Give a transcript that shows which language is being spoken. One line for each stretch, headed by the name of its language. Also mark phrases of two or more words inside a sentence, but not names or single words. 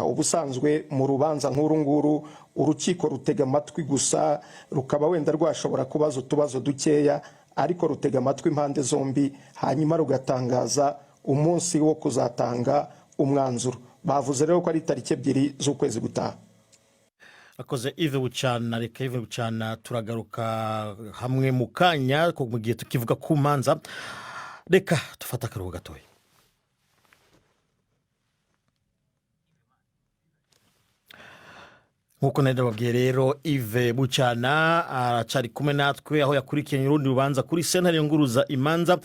Kinyarwanda: Ubusanzwe mu rubanza nk'uru nguru urukiko rutega amatwi gusa, rukaba wenda rwashobora kubaza utubazo dukeya, ariko rutega amatwi impande zombi, hanyuma rugatangaza umunsi wo kuzatanga umwanzuro. Bavuze rero ko ari itariki 2 z'ukwezi gutaha.
Rundi: Akoze Yves Bucyana. Reka Yves Bucyana turagaruka hamwe mu kanya ko mu gihe tukivuga ku manza. Reka tufata akaruhuko gatoya. Nkuko nababwiye rero, Yves Bucyana aracari kumwe natwe aho yakurikiranye urundi rubanza kuri sentare nguruza imanza.